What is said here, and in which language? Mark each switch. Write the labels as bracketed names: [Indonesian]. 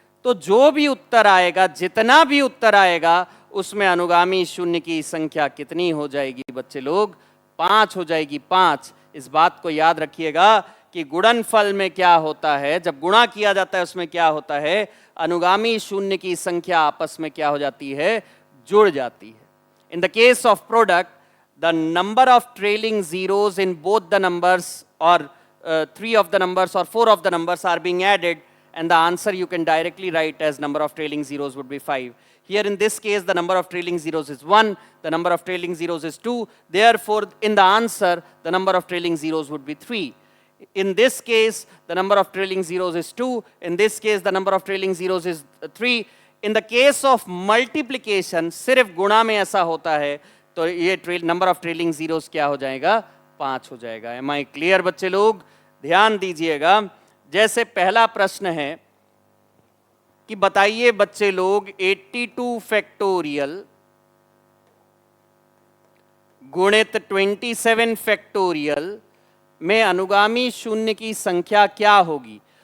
[Hindi] तो जो भी उत्तर आएगा, जितना भी उत्तर आएगा, उसमें अनुगामी शून्य की संख्या कितनी हो जाएगी बच्चे लोग? 5 हो जाएगी। 5। इस बात को याद रखिएगा कि गुणनफल में क्या होता है, जब गुणा किया जाता है उसमें क्या होता है? अनुगामी शून्य की संख्या आपस में क्या हो जाती है? जुड़ जाती है। [English] In the case of product, the number of trailing zeros in both the numbers or 3 of the numbers or 4 of the numbers are being added and the answer you can directly write as number of trailing zeros would be 5. Here in this case, the number of trailing zeros is 1, the number of trailing zeros is 2, therefore in the answer, the number of trailing zeros would be 3. In this case, the number of trailing zeros is 2, in this case, the number of trailing zeros is 3. In the case of multiplication, [Hindi] सिर्फ गुणा में ऐसा होता है, तो ये number of trailing zeros क्या हो जाएगा, 5 हो जाएगा. [English] am I clear [Hindi] बच्चे लोग? ध्यान दीजिएगा. जैसे पहला प्रश्न है कि बताइए बच्चे लोग 82 फैक्टोरियल गुणित 27 फैक्टोरियल में अनुगामी शून्य की संख्या क्या होगी.